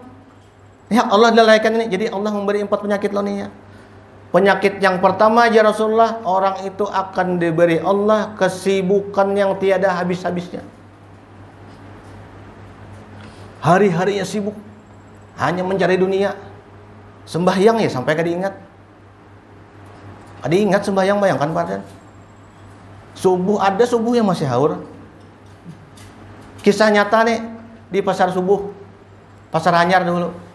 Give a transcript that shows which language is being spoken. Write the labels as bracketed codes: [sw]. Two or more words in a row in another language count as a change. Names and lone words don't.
[id] Hak Allah dilalaikan ini. Jadi Allah memberi 4 penyakit loh nih ya. Penyakit yang pertama aja Rasulullah, orang itu akan diberi Allah kesibukan yang tiada habis-habisnya. Hari-harinya sibuk, hanya mencari dunia. [bjn] Sembahyang ya sampai kada ingat. Kada ingat sembahyang, bayangkan Pak. Subuh ada subuh yang masih haur. [id] Kisah nyata nih di pasar subuh, pasar Anyar dulu.